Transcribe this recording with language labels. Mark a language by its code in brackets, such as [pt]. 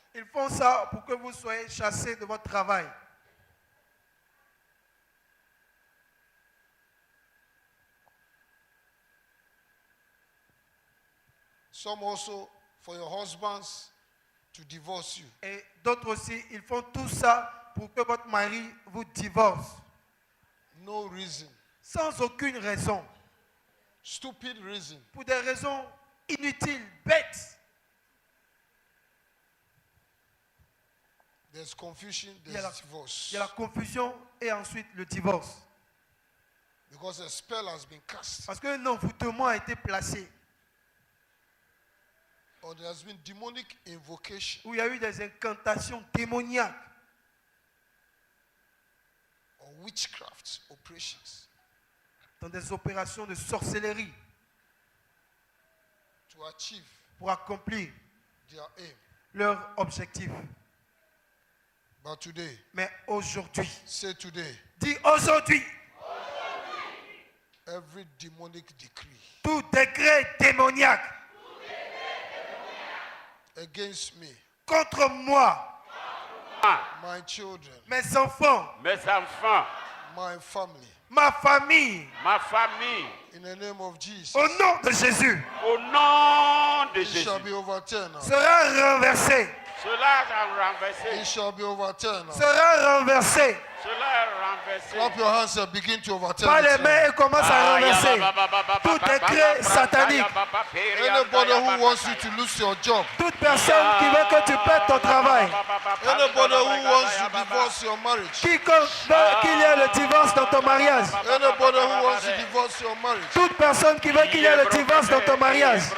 [fr] ils font ça pour que vous soyez chassés de votre travail. [en] Some also for your husbands to divorce you. [fr] Et d'autres aussi, ils font tout ça pour que votre mari vous divorce. [en] No reason. [fr] Sans aucune raison. [en] Stupid reason. [fr] Pour des raisons inutiles, bêtes. [en] There's confusion, [fr] Il y a [en] there's divorce. [fr] Il y a la confusion et ensuite le divorce. [en] Because a spell has been cast. [fr] Parce qu'un envoûtement a été placé. [en] Or there has been demonic invocation [fr] Où il y a eu des incantations démoniaques. [en] or witchcraft operations [fr] Dans des opérations de sorcellerie. [en] to achieve [fr] Pour accomplir [en] their aim. [fr] leur objectif. [en] But today, [fr] Mais aujourd'hui, [en] say today, [fr] dis aujourd'hui, [en] every demonic decree [fr] tout décret démoniaque [en] against me, [fr] contre moi, [en] my children, [fr] mes enfants, Mes enfants, [en] my family, [fr] ma famille, ma famille, [en] in the name of Jesus, [fr] au nom de Jésus, au nom de [en] it [fr] Jésus, [en] shall be overturned now. [fr] sera renversé, cela est renversé. [en] It shall be overturned now. [fr] sera renversé. Cela est renversé. [en] Clap your hands and begin to overturn [fr] Pas les [en] it now. [fr] mains et commence à renverser. Tout décret satanique. [en] Anybody who wants you to lose your job, [fr] Toute personne qui veut que tu perdes ton travail, [en] anybody who wants to divorce your marriage, [fr] quiconque veut qu'il y ait le divorce dans ton mariage, [en] anybody who wants to divorce your marriage, [fr] toute personne qui veut qu'il y ait le divorce dans ton mariage,